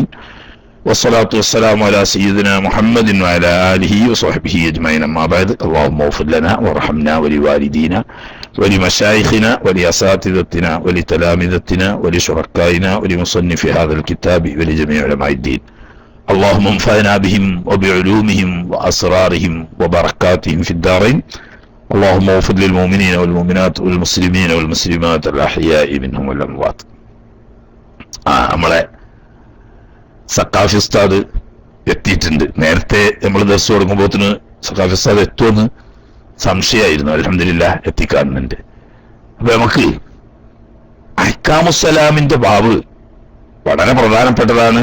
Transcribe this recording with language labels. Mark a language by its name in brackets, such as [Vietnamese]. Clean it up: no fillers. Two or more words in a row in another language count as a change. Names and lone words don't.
[Arabic] والصلاة والسلام على سيدنا محمد وعلى آله وصحبه أجمعين. أما بعد. اللهم اغفر لنا وارحمنا ولوالدينا ولمشايخنا ولأساتذتنا ولتلامذتنا ولشركائنا ولمصنف هذا الكتاب ولجميع علماء الدين. اللهم انفعنا بهم وبعلومهم وأسرارهم وبركاتهم في الدارين. اللهم اغفر للمؤمنين والمؤمنات والمسلمين والمسلمات الأحياء منهم والأموات. [Malayalam] നമ്മളെ സഖാഫി ഉസ്താദ് എത്തിയിട്ടുണ്ട്. നേരത്തെ നമ്മൾ ദർസ് തുടങ്ങുമ്പോത്തിന് സഖാഫി ഉസ്താദ് എത്തുമെന്ന് സംശയമായിരുന്നു. അൽഹംദുലില്ലാഹ് എത്തിക്കാണുന്നുണ്ട്. അപ്പൊ നമുക്ക് അഹ്കാമുസ്സലാമിന്റെ ബാബ് വളരെ പ്രധാനപ്പെട്ടതാണ്.